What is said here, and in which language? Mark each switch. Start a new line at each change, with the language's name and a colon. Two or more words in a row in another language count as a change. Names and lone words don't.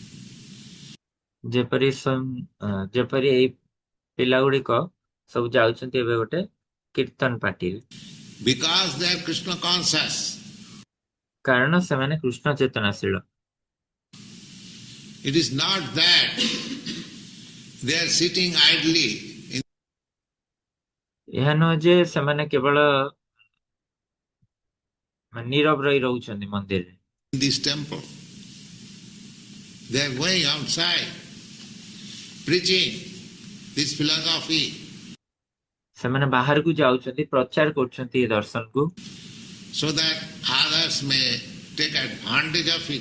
Odia: ଯେପରି ଏଇ ପିଲା ଗୁଡିକ ସବୁ ଯାଉଛନ୍ତି ଏବେ ଗୋଟେ କୀର୍ତ୍ତନ ପାର୍ଟିରେ,
English: Because they are Krishna conscious.
Odia: କାରଣ ସେମାନେ କୃଷ୍ଣ ଚେତନାଶୀଳ।
English: It is not that they are sitting idly
Odia: ଏହା ନୁହଁ ଯେ ସେମାନେ କେବଳ ନୀରବ ରହି ରହୁଛନ୍ତି ମନ୍ଦିରରେ,
English: in this temple. They are going outside, preaching, this philosophy,
Odia: ସେମାନେ ବାହାରକୁ ଯାଉଛନ୍ତି, ପ୍ରଚାର କରୁଛନ୍ତି ଏ ଦର୍ଶନକୁ,
English: so that others may take advantage of it.